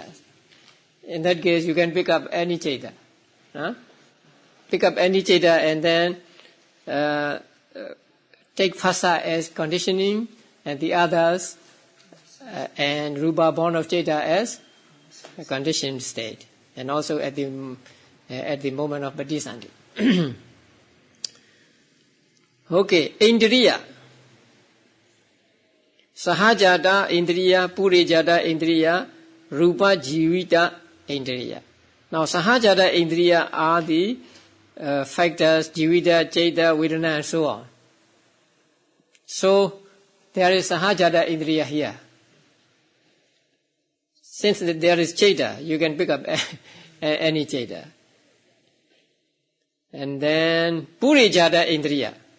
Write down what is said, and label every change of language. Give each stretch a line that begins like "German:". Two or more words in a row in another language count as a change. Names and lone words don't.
English: In that case you can pick up any Cheta. Pick up any Cheta and then take Phasa as conditioning and the others and Rupa born of Cheta as a conditioned state, and also at the moment of Bodhisanti. Okay, Indriya.
Pali: Sahajata Indriya, Purijata Indriya, Rupa Jivita Indriya.
English: Now
Pali: Sahajata Indriya
English: are the factors,
Pali: Jivita, Cheta, Vedana
English: and so on. So there is
Pali: Sahajata Indriya
English: here. Since there is Cheta, you can pick up any Cheta. And then
Pali: Purijata Indriya.